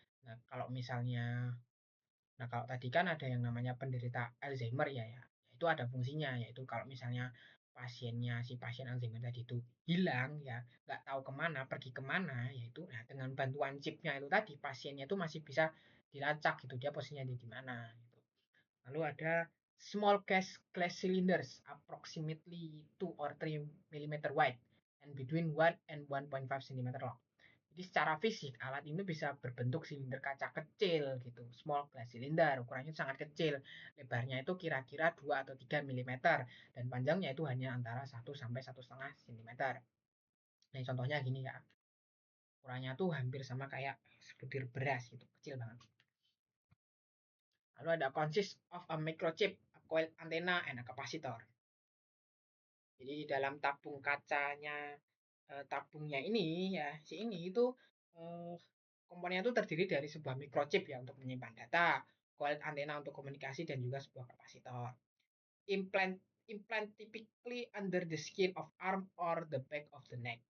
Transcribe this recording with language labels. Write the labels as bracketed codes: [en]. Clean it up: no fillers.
[id] Nah, kalau misalnya Nah, kalau tadi kan ada yang namanya penderita Alzheimer ya, itu ada fungsinya, yaitu kalau misalnya si pasien Alzheimer tadi itu hilang ya, nggak tahu kemana, pergi kemana, yaitu nah, dengan bantuan chipnya itu tadi, pasiennya itu masih bisa dilacak gitu, dia posisinya di mana gitu. Lalu ada [en] small glass cylinders, approximately 2 or 3 millimeter wide, and between 1 and 1.5 cm long. [id] Jadi secara fisik alat ini bisa berbentuk silinder kaca kecil gitu, [en] small glass cylinder, [id] ukurannya sangat kecil. Lebarnya itu kira-kira 2 atau 3 mm dan panjangnya itu hanya antara 1 sampai 1,5 cm. Nah, contohnya gini ya. Ukurannya tuh hampir sama kayak sebutir beras gitu, kecil banget. Lalu ada [en] consist of a microchip, a coil antenna and a capacitor. [id] Jadi di dalam tabung kacanya tabungnya ini ya si ini itu eh, komponennya itu terdiri dari sebuah microchip ya untuk menyimpan data, coil antena untuk komunikasi dan juga sebuah kapasitor. [en] Implant implant typically under the skin of arm or the back of the neck.